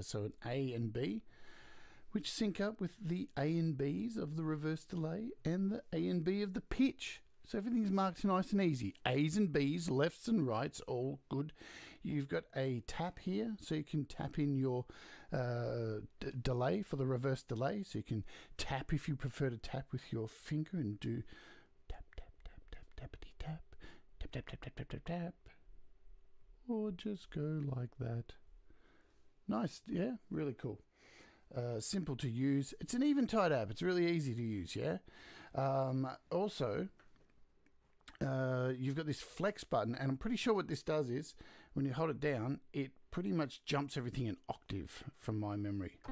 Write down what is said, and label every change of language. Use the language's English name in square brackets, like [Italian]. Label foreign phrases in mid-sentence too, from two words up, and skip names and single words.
[English] So an A and B, which sync up with the A and Bs of the reverse delay and the A and B of the pitch. So everything's marked nice and easy. A's and B's, lefts and rights, all good. You've got a tap here, so you can tap in your delay for the reverse delay. So you can tap if you prefer to tap with your finger and do tap, tap, tap, tap, tappity tap, tap, tap, tap, tap, tap, tap, tap. Or just go like that. Nice, yeah, really cool. Simple to use. It's an Eventide app. It's really easy to use, yeah. Also, you've got this flex button, and I'm pretty sure what this does is when you hold it down, it pretty much jumps everything an octave from my memory.